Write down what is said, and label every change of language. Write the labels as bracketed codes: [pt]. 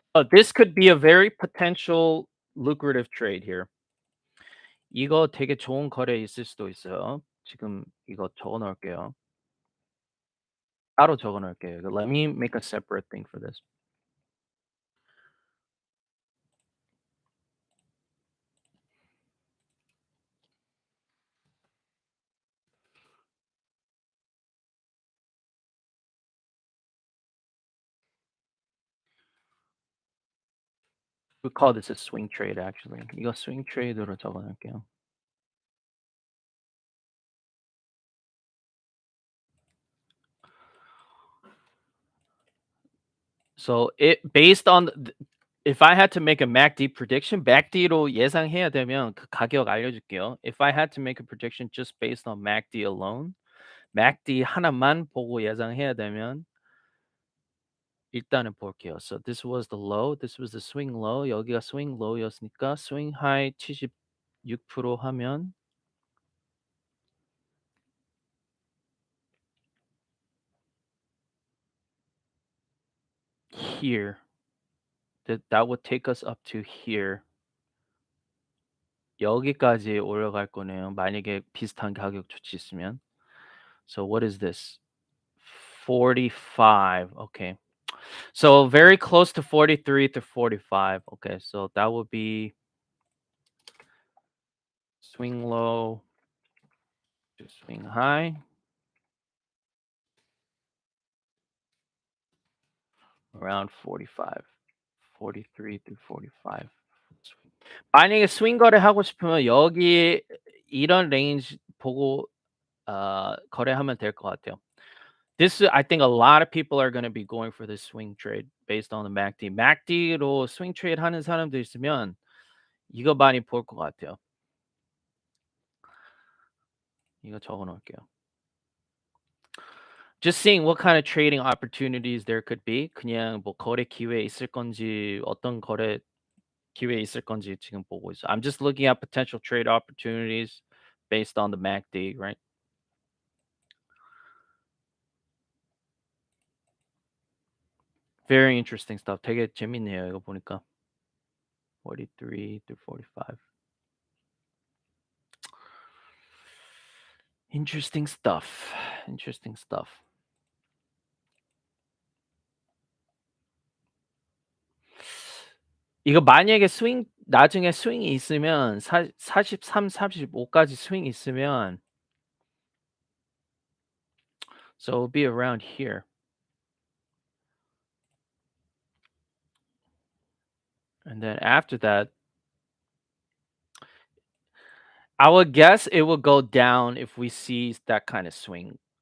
[en] This could be a very potential lucrative trade here. [ko] 이거 되게 좋은 거래 있을 수도 있어요. 지금 이거 적어 놓을게요. 따로 적어 놓을게요. [en] Let me make a separate thing for this. We call this a swing trade actually. [ko] 이거 swing trade으로 적어 놓을게요. [en] So it based on if I had to make a MACD prediction, [ko] MACD로 예상해야 되면 그 가격 알려줄게요. [en] If I had to make a prediction just based on MACD alone, [ko] MACD 하나만 보고 예상해야 되면 일단은 볼게요. [en] So this was the low, this was the swing low. [ko] 여기가 swing low였으니까 swing high 76% 하면 [en] here. That would take us up to here. [ko] 여기까지 올라갈 거네요. 만약에 비슷한 가격 조치 있으면. [en] So what is this? 45. Okay. So very close to 43 to 45. Okay, so that would be swing low to swing high. Around 45. 43 to 45. [ko] 만약에 스윙 거래하고 싶으면 여기 이런 레인지 보고 거래하면 될 것 같아요. [en] I think a lot of people are going to be going for this swing trade based on the MACD. [ko] MACD로 swing trade 하는 사람도 있으면 이거 많이 볼 것 같아요. 이거 적어 놓을게요. [en] Just seeing what kind of trading opportunities there could be. [ko] 그냥 뭐 거래 기회 있을 건지 어떤 거래 기회 있을 건지 지금 보고 있어요. [en] I'm just looking at potential trade opportunities based on the MACD, right? Very interesting stuff. [ko] 되게 재밌네요. 이거 보니까. [en] 43 to 45. Interesting stuff. Interesting stuff. [ko] 이거 만약에 스윙 나중에 스윙이 있으면 43, 45까지 스윙이 있으면 [en] so it'll be around here. And then after that I would guess it will go down if we see that kind of swing.